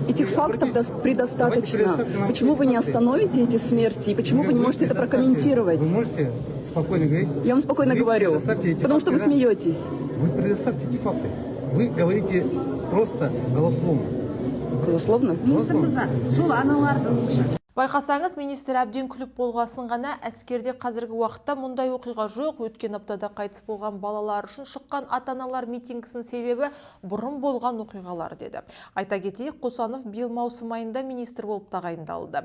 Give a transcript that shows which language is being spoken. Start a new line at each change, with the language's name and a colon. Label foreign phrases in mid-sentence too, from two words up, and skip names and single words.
Russian: Этих фактов предостаточно. предоставьте нам Почему вы не факты. остановите эти смерти? И почему вы не можете это прокомментировать? Вы можете спокойно говорить? Я вам спокойно Вы говорю, предоставьте эти потому что вы факты, да? смеетесь. Вы предоставьте эти факты. Вы говорите просто голословно. Голословно?
Kazakh: Байқасаңыз, министр әбден күліп болғасын ғана, әскерде қазіргі уақытта мұндай оқиға жоқ. Өткен аптада қайтыс болған балалар үшін шыққан ата-аналар митингісінің себебі бұрын болған оқиғалар деді. Айта кетейік, Қосанов биыл маусым айында министр болып тағайындалды.